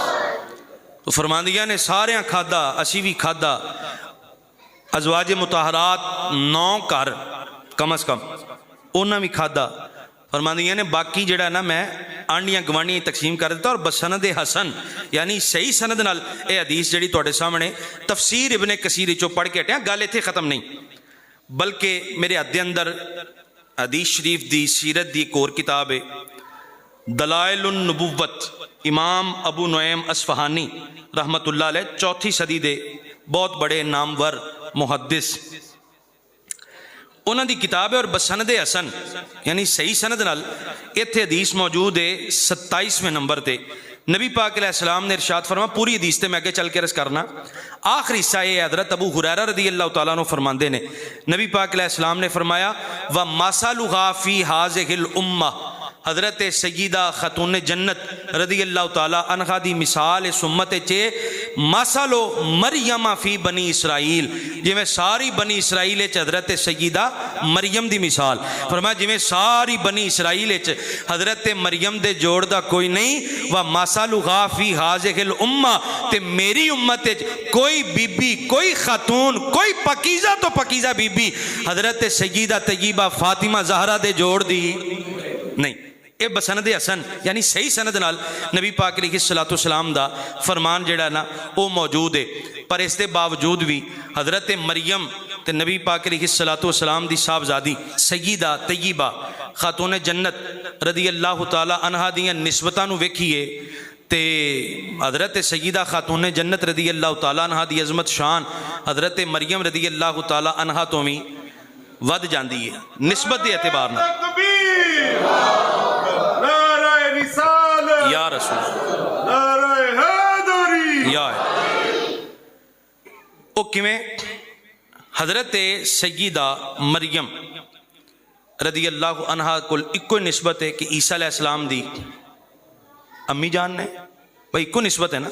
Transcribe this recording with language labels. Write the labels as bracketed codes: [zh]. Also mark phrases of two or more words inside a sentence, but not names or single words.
[pa] تو فرماندیاں نے ساریاں کھادا، اسی بھی کھادا، ازواج مطہرات 9 گھر کم از کم انہاں بھی کھادا. فرماندیاں نے باقی جڑا نا میں آنڈیاں گوانڈیاں تقسیم کر دیتا. اور بسند حسن یعنی صحیح سند نال اے حدیث جڑی تواڈے سامنے تفسیر ابن کثیر چوں پڑھ کے ہٹیا. گل اتنے ختم نہیں بلکہ میرے حد دے اندر حدیث شریف دی سیرت دی ایک اور کتاب ہے دلائل النبوت. امام ابو نعیم اصفہانی رحمت اللہ علیہ 4 صدی دے بہت بڑے نامور محدث, انہاں دی کتاب ہے. اور بسند حسن یعنی صحیح سند نال ایتھے حدیث موجود ہے 27ویں نمبر تے. نبی پاک علیہ السلام نے ارشاد فرما, پوری حدیث تے میں آگے چل کے عرض کرنا, آخری حصہ یہ حضرت ابو ہریرہ رضی اللہ تعالیٰ عنہ فرماندے نے نبی پاک علیہ السلام نے فرمایا [ar] وَمَثَلُهَا فِي هَٰذِهِ الْأُمَّةِ, [pa] حضرت سیدہ خاتون جنت رضی اللہ تعالیٰ عنہا دی مثال اس امت چے [ar] مثلو مریم فی بنی اسرائیل, [pa] جویں ساری بنی اسرائیل چ حضرت سیدہ مریم دی مثال. فرمایا جویں ساری بنی اسرائیل چ حضرت مریم دے جوڑ دا کوئی نہیں. [ar] وَمَثَلُهَا فِي هَٰذِهِ الْأُمَّةِ, [pa] تے میری امت چ کوئی بی بی, کوئی خاتون, کوئی پاکیزہ تو پاکیزہ بی بی حضرت سیدہ طیبہ فاطمہ زہرا دے جوڑ دی نہیں. اے بسند حسن یعنی صحیح سند نال نبی پاک علیہ الصلوۃ والسلام دا فرمان جڑا نا وہ موجود ہے. پر اس دے باوجود بھی حضرت مریم تے نبی پاک علیہ الصلوۃ والسلام دی صاحبزادی سیدہ طیبہ خاتون جنت رضی اللہ تعالی عنہا دیاں نسبتاں نو ویکھیے تے حضرت سیدہ خاتون جنت رضی اللہ تعالی عنہا دی عظمت شان حضرت مریم رضی اللہ تعالی عنہا تو بھی ود جاندی ہے نسبت دے اعتبار نال. یا رسول یا او کیویں حضرت سیدہ مریم رضی اللہ عنہا کول اکو نسبت ہے کہ عیسیٰ علیہ السلام دی امی جان نے بھائی اکو نسبت ہے نا.